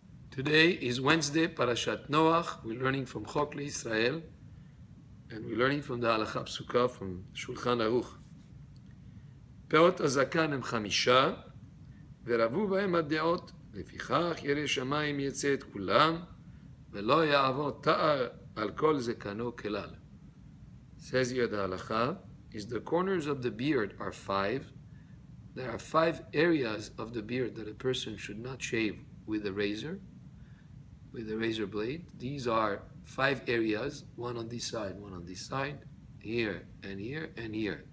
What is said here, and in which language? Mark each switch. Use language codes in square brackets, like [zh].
[en] Today is Wednesday, Parashat Noach. We're learning from Chok Israel, and we're learning from the Hakakha Pesuka from Shulchan Aruch. [he] Peot הזקן הם 5, ורבו בהם הדעות, לפיכך ירא שמיים יצא את כולם, ולא יעבור תער על כל זקנו כלל. [en] Says here the halakha, is the corners of the beard are 5. There are 5 areas of the beard that a person should not shave with a razor blade. These are 5 areas, one on this side, one on this side, here and here and here.